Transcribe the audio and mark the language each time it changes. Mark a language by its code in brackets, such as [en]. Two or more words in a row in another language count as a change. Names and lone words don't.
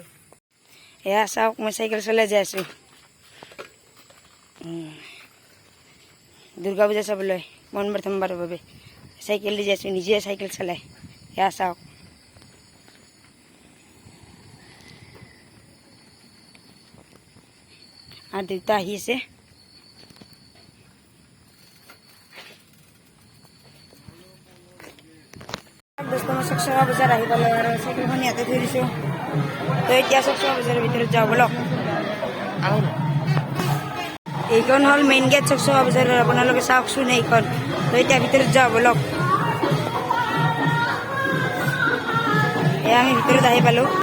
[as] এয়া চাওক মই চাইকেল চলাই যাই আছোঁ দুৰ্গা পূজা চাবলৈ প্ৰথমবাৰৰ বাবে চাইকেল দি যাই আছোঁ, নিজে চাইকেল চলাই। এয়া চাওক আৰু দেউতা আহি আছে। [hi] दोस्तों मैं चकचका बजार [as] आহি পালো আৰু চাইকেলখন ইয়াতে থৈ দিছোঁ। তো এতিয়া চকচকা বজাৰৰ ভিতৰত যাওঁ বলক। এইখন হ'ল [en] main gate [as] চকচকা বজাৰৰ। আপোনালোকে চাওকচোন এইখন। তো এতিয়া ভিতৰত যাওঁ বলক। এয়া আমি ভিতৰত আহি পালোঁ।